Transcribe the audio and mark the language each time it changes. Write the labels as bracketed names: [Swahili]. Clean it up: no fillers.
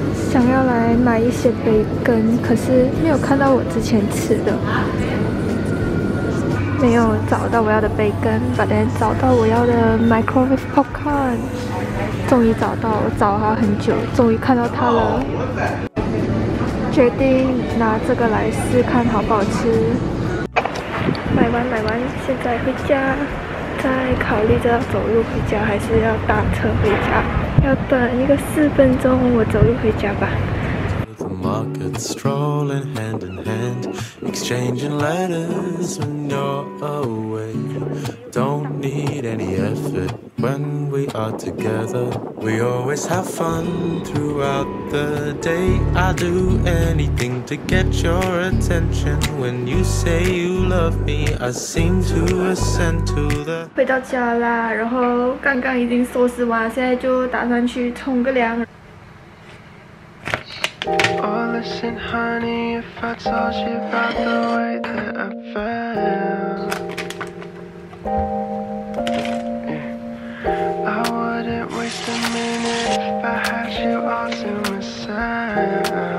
[Chinese] 想要来买一些培根，可是没有看到我之前吃的，没有找到我要的培根，把它找到我要的 [English] microwave popcorn， [Chinese] 终于找到，我找了很久，终于看到它了，决定拿这个来试看好不好吃。买完，现在回家。在考虑着要走路回家还是要打车回家，要等一个4分钟，我走路回家吧。 [English] The market strolling hand in hand, exchanging letters when you're away. Don't need any effort when we are together. We always have fun throughout the day. I do anything to get your attention. When you say you love me, I seem to ascend to the. [Chinese] 回到家啦，然后刚刚已经收拾完，现在就打算去冲个凉。 [English] Oh, listen, honey, if I told you about the way that I felt, yeah. I wouldn't waste a minute if I had you all to myself.